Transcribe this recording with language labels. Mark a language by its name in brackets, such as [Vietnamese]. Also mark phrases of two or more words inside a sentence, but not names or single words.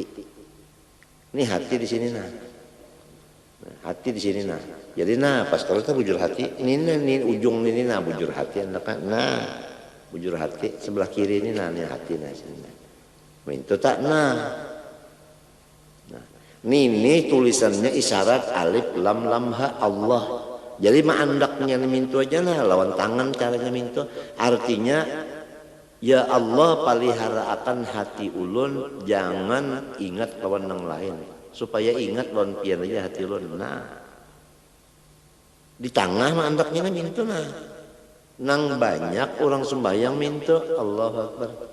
[Banjar] Ini hati di sini nah. Hati di sini nah. Jadi nah pas kalau kita bujur hati, ini ujung ini nah bujur hati andakan. Nah, bujur hati sebelah kiri ini nah ini hati nah sini. Itu tak nah. Nah, ini tulisannya isyarat [Arabic] ألف لام لام هاء [Banjar] Allah. Jadi maandaknya mintu aja nah lawan tangan caranya mintu. Artinya ya Allah palihara akan hati ulun jangan ingat kawan yang lain supaya ingat lawan pian aja hati ulun. Nah di tengah mandaknya mintu nah nang banyak orang sembahyang mintu [Arabic] الله أكبر.